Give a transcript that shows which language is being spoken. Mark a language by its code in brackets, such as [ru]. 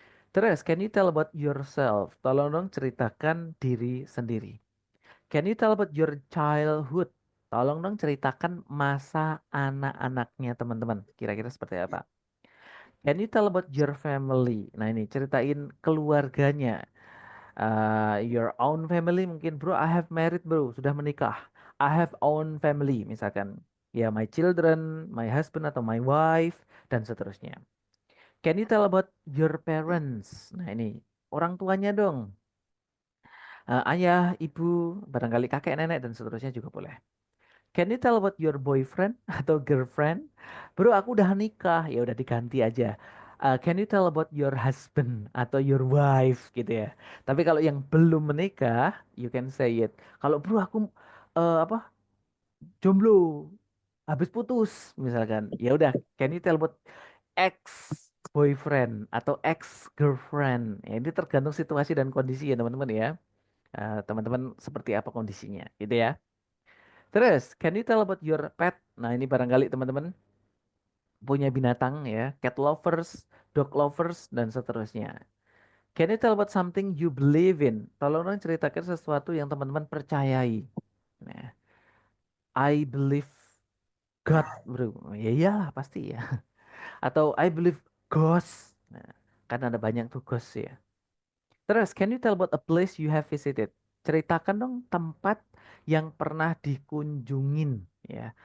[id] Terus, [en] can you tell about yourself? [id] Tolong dong ceritakan diri sendiri. [en] Can you tell about your childhood? [id] Tolong dong ceritakan masa anak-anaknya teman-teman. Kira-kira seperti apa? [en] Can you tell about your family? [id] Nah ini ceritain keluarganya. [en] Your own family mungkin bro, I have married bro, [id] sudah menikah. [en] I have own family misalkan. Ya my children, my husband atau my wife [id] dan seterusnya. [en] Can you tell about your parents? [id] Nah ini orang tuanya dong. Ayah, ibu, barangkali kakek, nenek dan seterusnya juga boleh. [en] Can you tell about your boyfriend atau girlfriend? Bro, [id] aku udah nikah. Ya udah diganti aja. [en] Can you tell about your husband atau your wife gitu ya. [id] Tapi kalau yang belum menikah, [en] you can say it. [id] Kalau bro aku apa jomblo, habis putus misalkan. Ya udah, [en] can you tell about ex boyfriend atau ex girlfriend? [id] Ya, ini tergantung situasi dan kondisi ya teman-teman ya. Teman-teman seperti apa kondisinya gitu ya. Terus, [en] can you tell about your pet? [id] Nah, ini barangkali teman-teman punya binatang ya, cat lovers, dog lovers, dan seterusnya. [en] Can you tell about something you believe in? [id] Tolong dong ceritakan sesuatu yang teman-teman percayai. Nah, [en] I believe God, bro. [id] Ya iyalah pasti ya. Atau [en] I believe ghost. [id] Nah, kan ada banyak tuh ghost ya. [en] Terus, can you tell about a place you have visited? [id] Ceritakan dong tempat yang pernah dikunjungin, ya.